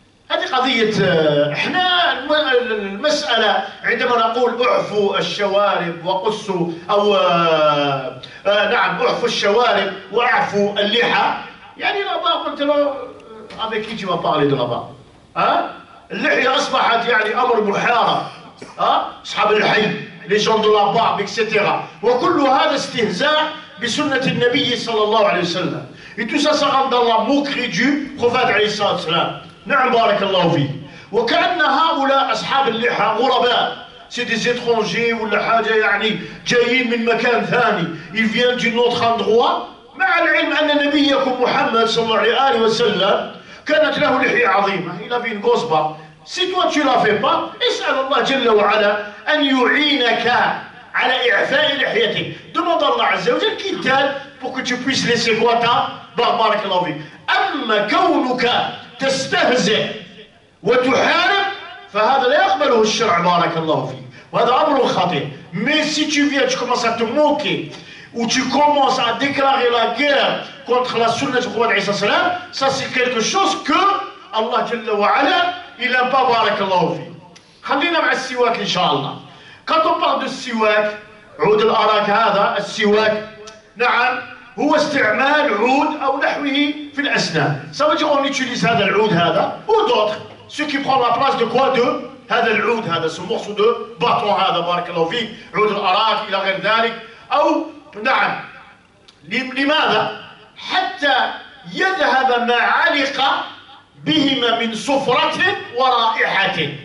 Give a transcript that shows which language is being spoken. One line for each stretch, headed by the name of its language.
Arabic: هذه قضية احنا المسألة عندما نقول اعفوا الشوارب وقصوا او نعم اعفوا الشوارب واعفوا اللحى، يعني là-bas قلت له
French: avec qui tu vas parler de là-bas؟
Arabic: اللحية أصبحت يعني أمر محارة، أصحاب الحي
French: les gens de la barbe etc.
Arabic: وكل هذا استهزاء بسنة النبي صلى الله عليه وسلم.
French: Et tout ça, ça rentre dans la moquerie du prophète
Arabic: عليه الصلاة والسلام. نعم بارك الله فيك. وكأن هؤلاء أصحاب اللحى غرباء،
French: c'est des étrangers
Arabic: ولا حاجة يعني جايين من مكان ثاني،
French: ils viennent d'un autre endroit.
Arabic: مع العلم أن نبيكم محمد صلى الله عليه وسلم كانت له لحية عظيمة،
French: il avait une grosse barbe. Si toi tu la fais pas,
Arabic: اسأل الله جل وعلا أن يعينك على إعفاء لحيتك.
French: Demande Allah عز وجل qu'il t'aide pour que tu puisses laisser quoi ta barbe.
Arabic: بارك الله فيك. أما كونك تستهزئ وتحارب فهذا لا يقبله الشرع بارك الله فيك، وهذا أمر خطير.
French: Mais si tu viens, tu commences à te moquer ou tu commences à déclarer la guerre contre la sunna du prophète alayhi salam, ça c'est quelque chose que Allah Jalla wa Ala il n'aime pas
Arabic: بارك الله فيك. خلينا مع السواك إن شاء الله.
French: Quand on parle de
Arabic: السواك، عود الأراك هذا السواك نعم هو استعمال عود أو نحوه في الأسنان.
French: Ça veut dire on utilise
Arabic: هذا العود هذا
French: ou d'autres، ce qui prend la place de quoi de هذا العود هذا ce morceau de bâton هذا
Arabic: بارك الله فيك، عود الأراك إلى غير ذلك. أو نعم لماذا؟ حتى يذهب ما علق بهما من صفرة ورائحة.